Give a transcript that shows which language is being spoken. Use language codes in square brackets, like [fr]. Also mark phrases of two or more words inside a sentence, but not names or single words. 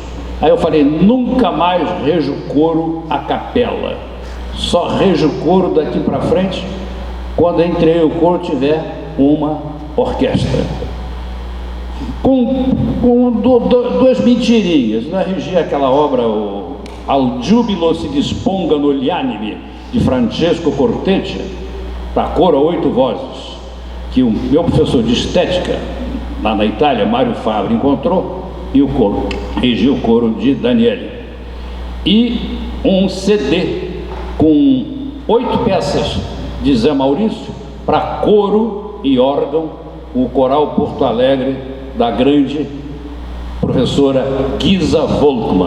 [pt] Aí eu falei, nunca mais rejo coro a capela, só rejo coro daqui para frente quando entre o coro tiver uma orquestra. Com duas mentirinhas, né? Regi aquela obra, o Al Giubilo si dispongano gli animi, de Francesco Corteccia, para coro a 8 vozes, que o meu professor de estética lá na Itália, Mário Fabri, encontrou, e o coro, regi o coro de Daniele. E um CD com 8 peças de Zé Maurício para coro e órgão, o Coral Porto Alegre da grande professora Gisa Volkmann.